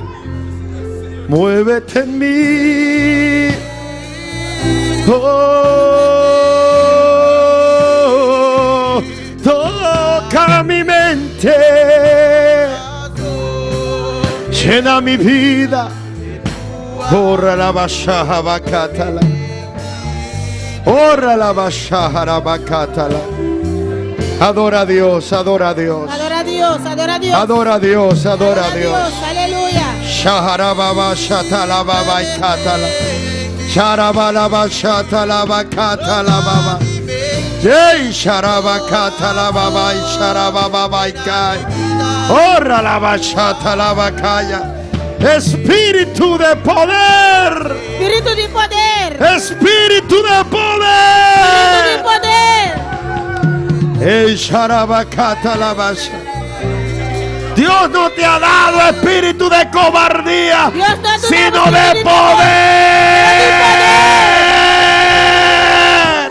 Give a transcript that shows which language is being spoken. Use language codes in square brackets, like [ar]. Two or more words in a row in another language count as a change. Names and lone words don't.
[es] Muévete en mí. Oh, toca mi mente. Llena mi vida. Ora la bashaha bakatala. Ora la bashaha bakatala. Adora a Dios, adora a Dios. Adora a Dios, adora a Dios. Adora a Dios, adora a Dios. Aleluya. Shaharababa shatala baba katala. Sharabalaba shatala bakatala baba. Jai sharabakatala baba sharababa kai. Ora la bachata la bacaya. Espíritu de poder. Espíritu de poder. Espíritu de poder. Espíritu de poder. El sharabakata la basha. Dios no te ha dado espíritu de cobardía, sino de poder.